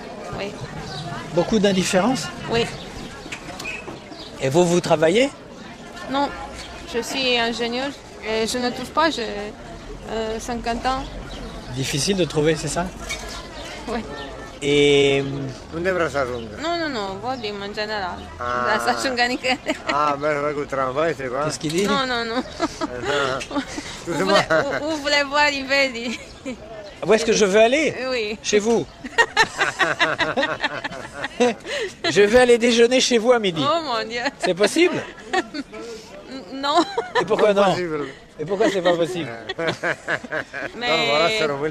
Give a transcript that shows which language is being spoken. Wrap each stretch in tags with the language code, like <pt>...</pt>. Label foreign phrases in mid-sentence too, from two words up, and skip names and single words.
<fr>Oui. Beaucoup d'indifférence? Oui. Et vous travaillez? Non, je suis ingénieur et je ne trouve pas, j'ai 50 ans. Difficile de trouver, c'est ça? Oui. Et...</fr> <it>Non, voglio in generale. La faccio organica.</it> <fr>Ah, mais le travail, c'est quoi? Qu'est-ce qu'il dit? Non. Vous voulez voir</fr> <it>i vedi?</it> <fr>Où est-ce que je veux aller? Oui. Chez vous. Je vais aller déjeuner chez vous à midi. Oh mon Dieu. C'est possible? Non. Et pourquoi non? Et pourquoi c'est pas possible? Mais...</fr>